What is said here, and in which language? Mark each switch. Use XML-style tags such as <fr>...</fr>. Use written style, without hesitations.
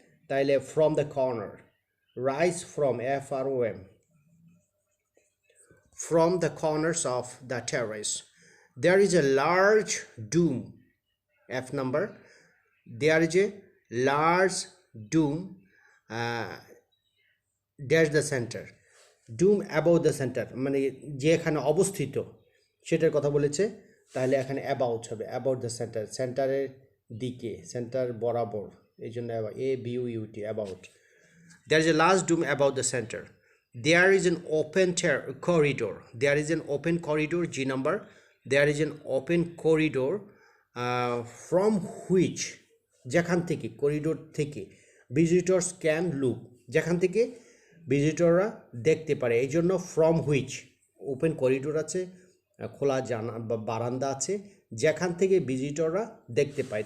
<en>তাইলে from the corner, rise from, FROM, from the corners of the terrace. There is a large dome, F number. There is a large dome dash the center. Dome above the center,</en> <bn>মানে যেখানে অবস্থিত সেটার কথা বলেছে। তাহলে এখানে about হবে,</bn> <en>about the centre,</en> <bn>সেন্টারের দিকে, সেন্টার বরাবর, এই জন্য ABOUT, about.</bn> <en>There is a large dome above the center. There is an open corridor. There is an open corridor, G number. There is an open corridor from which,</en> <bn>যেখান থেকে, corridor থেকে,</bn> <en>visitors can look,</en> <bn>যেখান থেকে ভিজিটররা দেখতে পারে, এই জন্য</bn> <en>From which.</en> <bn>Open corridor আছে, খোলা জানা বা বারান্দা আছে, যেখান থেকে ভিজিটররা দেখতে পায়।</bn>